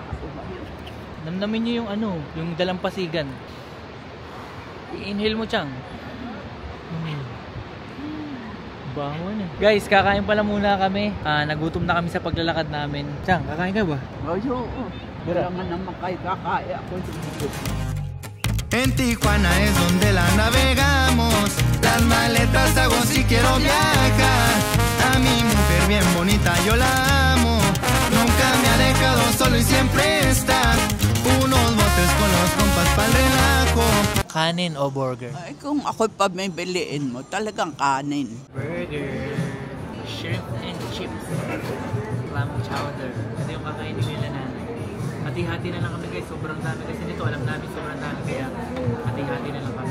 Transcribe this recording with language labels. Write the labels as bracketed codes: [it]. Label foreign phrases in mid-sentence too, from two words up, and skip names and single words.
[tl] Namnamin nyo yung ano, yung dalampasigan. I-inhale mo, Chang. Bangon eh. Guys, kakain pala muna kami. Nagutom na kami sa paglalakad namin. Chang, kakain ka ba? Oo. Wala nga naman kayo kakaya ako. [es] En Tijuana es donde la navegamos. Las maletas hago si quiero viajar. A mi mujer bien bonita yo la amo. Nunca me ha dejado solo y siempre está. Unos botes con los compas pa'l relajo. [tl] Kanin o burger? Ay, kung ako'y pamimiliin mo, talagang kanin. [en] Burger, shrimp and chips, clam chowder. [tl] Ito yung kakainin nila na. Hati-hati na lang kami guys, sobrang dami kasi nito. Alam namin sobrang dami kaya hati-hati na lang kami.